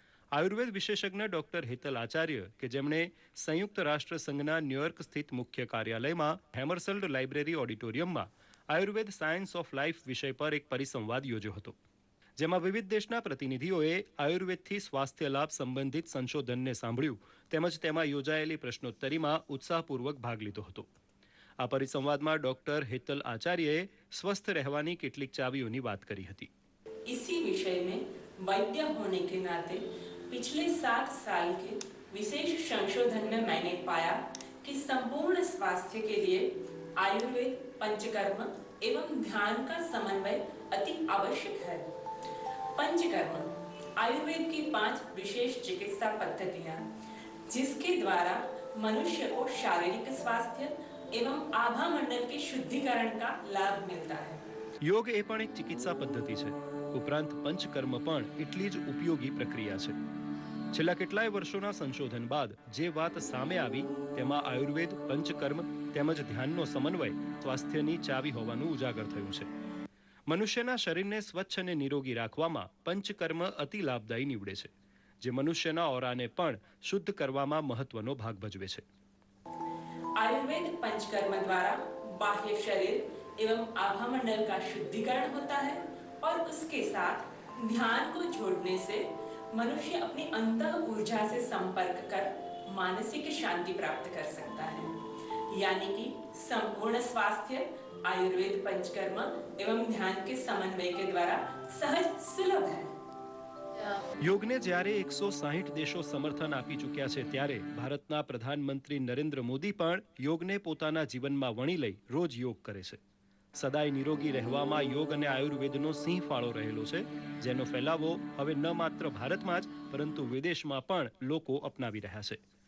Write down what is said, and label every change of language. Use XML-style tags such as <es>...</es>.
<gu>Ayurveda વિશેષજ્ઞ doctor Hetal Acharya, કે જેમણે સંયુક્ત રાષ્ટ્ર સંઘના ન્યુયોર્ક સ્થિત મુખ્ય કાર્યાલયમાં હેમરસલ્ડ library ઓડિટોરિયમમાં Ayurveda science of life વિષય પર એક પરિસંવાદ યોજ્યો હતો, જેમાં વિવિધ દેશના પ્રતિનિધિઓએ આયુર્વેદથી સ્વાસ્થ્ય લાભ સંબંધિત સંશોધનને સાંભળ્યું તેમજ તેમાં યોજાયેલી પ્રશ્નોત્તરીમાં ઉત્સાહપૂર્વક ભાગ લીધો હતો. આ પરિસંવાદમાં ડોક્ટર હેતલ આચાર્યએ સ્વસ્થ રહેવાની કેટલીક ચાવીઓની વાત કરી હતી.</gu> <hi>इसी विषय में वैद्य होने के नाते पिछले 7 साल के विशेष संशोधन में मैंने पाया कि संपूर्ण स्वास्थ्य के लिए आयुर्वेद, पंचकर्म एवं ध्यान का समन्वय अति आवश्यक है. पंचकर्म आयुर्वेद की 5 विशेष चिकित्सा पद्धतियां, जिसके द्वारा मनुष्य को शारीरिक स्वास्थ्य एवं आभा मंडल के शुद्धिकरण का लाभ मिलता है.</hi> <gu>યોગ એ પણ એક ચિકિત્સા પદ્ધતિ છે. ઉપરાંત પંચકર્મ પણ એટલી જ ઉપયોગી પ્રક્રિયા છે. છેલ્લા કેટલાય વર્ષોના સંશોધન બાદ જે વાત સામે આવી તેમાં આયુર્વેદ, પંચકર્મ તેમજ ધ્યાનનો સમન્વય સ્વાસ્થ્યની ચાવી હોવાનું ઉજાગર થયું છે. મનુષ્યના શરીરને સ્વચ્છ અને નિરોગી રાખવામાં પંચકર્મ અતિ લાભદાયી નીવડે છે, જે મનુષ્યના ઓરાને પણ શુદ્ધ કરવામાં મહત્વનો ભાગ ભજવે છે.</gu> <hi>आयुर्वेद पंचकर्म द्वारा बाह्य शरीर एवं आभा मंडल का शुद्धिकरण होता है और उसके साथ ध्यान को जोड़ने से मनुष्य अपनी अंतः ऊर्जा से संपर्क कर मानसिक शांति प्राप्त कर सकता है. यानी कि संपूर्ण स्वास्थ्य आयुर्वेद पंचकर्म एवं ध्यान के समन्वय के द्वारा सहज सुलभ है.</hi> <gu>યોગને જ્યારે 160 દેશો સમર્થન આપી ચૂક્યા છે, ત્યારે ભારતના પ્રધાનમંત્રી નરેન્દ્ર મોદી પણ યોગને પોતાના જીવનમાં વણી લઈ રોજ યોગ કરે છે. સદાય નિરોગી રહેવામાં યોગ અને આયુર્વેદનો સિંહ ફાળો રહેલો છે, જેનો ફેલાવો હવે ન માત્ર ભારતમાં જ પરંતુ વિદેશમાં પણ લોકો અપનાવી રહ્યા છે.</gu>